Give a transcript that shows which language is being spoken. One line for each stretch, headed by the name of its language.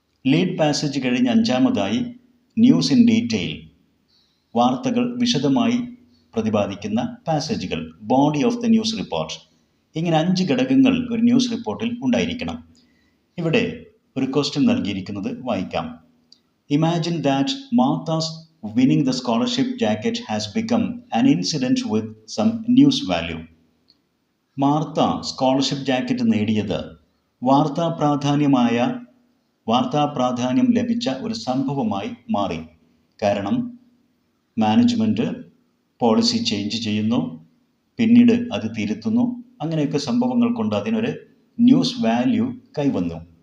Malayalam: Lead passage കഴിഞ്ഞ് 5-മതായി
English: news in detail,
Malayalam: വാർത്തകൾ വിശദമായി പ്രതിപാദിക്കുന്ന പാസേജുകൾ,
English: Body of the news report.
Malayalam: ഇങ്ങനെ 5 ഘടകങ്ങൾ ഒരു ന്യൂസ് റിപ്പോർട്ടിൽ ഉണ്ടായിരിക്കണം. ഇവിടെ ഒരു ക്വസ്റ്റ്യൻ നൽകിയിരിക്കുന്നത് വായിക്കാം.
English: Imagine that Martha's winning the scholarship jacket has become an incident with some news value.
Malayalam: Martha scholarship jacket നേടിയത് വാർത്താപ്രാധാന്യം ലഭിച്ച ഒരു സംഭവമായി മാറി. കാരണം മാനേജ്മെൻറ്റ് പോളിസി ചേഞ്ച് ചെയ്യുന്നു, പിന്നീട് അത് തിരുത്തുന്നു, അങ്ങനെയൊക്കെ സംഭവങ്ങൾ കൊണ്ട് അതിനൊരു ന്യൂസ് വാല്യൂ കൈവന്നു.